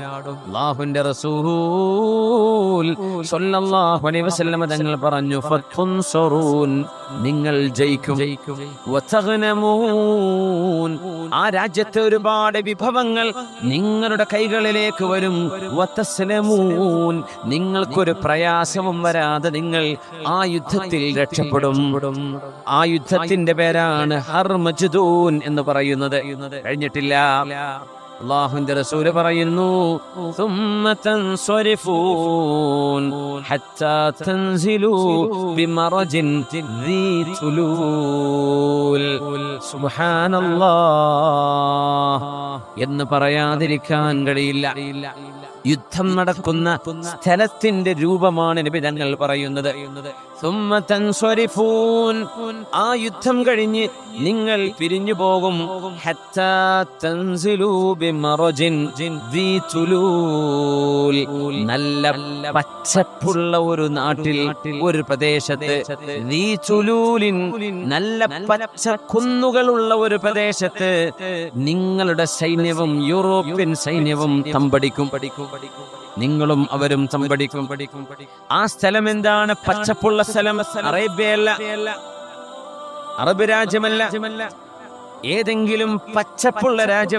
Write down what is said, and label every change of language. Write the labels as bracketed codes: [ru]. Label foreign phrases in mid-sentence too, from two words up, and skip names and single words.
[ml] അല്ലാഹുവിന്റെ റസൂൽ [ar] صلى الله عليه وسلم [ml] തങ്ങൾ പറഞ്ഞു, ഫതുൻസറൂൻ, നിങ്ങൾ ജയിക്കും, വതഗ്നമൂൻ, ആ രാജ്യത്തെ ഒരുപാട് വിഭവങ്ങൾ നിങ്ങളുടെ കൈകളിലേക്ക് വരും, വതസ്ലമൂൻ, നിങ്ങൾക്കൊരു പ്രയാസവും വരാതെ നിങ്ങൾ ആ യുദ്ധത്തിൽ രക്ഷപ്പെടും. ആ യുദ്ധത്തിന്റെ പേരാണ് ഹർമജ്ദൂൻ എന്ന് പറയുന്നത്. കഴിഞ്ഞിട്ടില്ല. അല്ലാഹുവിന്റെ റസൂല് പറയുന്നു, [ar] ثم تنصرفون حتى تنزلوا بمرج ذي طلول. [ml] സുബ്ഹാനല്ലാഹ് എന്ന് പറയാതിരിക്കാൻ കഴിയില്ല. യുദ്ധം നടക്കുന്ന സ്ഥലത്തിന്റെ രൂപമാണ് നബി തങ്ങൾ പറയുന്നത്. [ar] ثم تنصرفون, [ml] ആ യുദ്ധം കഴിഞ്ഞ് നിങ്ങൾ പിരിഞ്ഞു പോകും. [ar] حتى تنزلوا بمرج ذي طلول, [ml] നല്ല പച്ചപ്പുള്ള ഒരു നാട്ടിൽ, ഒരു പ്രദേശത്ത്, [ar] ذي طلول, [ml] നല്ല പച്ച കുന്നുകളുള്ള ഒരു പ്രദേശത്ത് നിങ്ങളുടെ സൈന്യവും യൂറോപ്യൻ സൈന്യവും തമ്പടിക്കും. നിങ്ങളും അവരും തമ്പടിക്കും. ആ സ്ഥലം എന്താണ്? പച്ചപ്പുള്ള സ്ഥലം. അറേബ്യയല്ല, അറബ് രാജ്യമല്ല, ഏതെങ്കിലും പച്ചപ്പുള്ള രാജ്യം.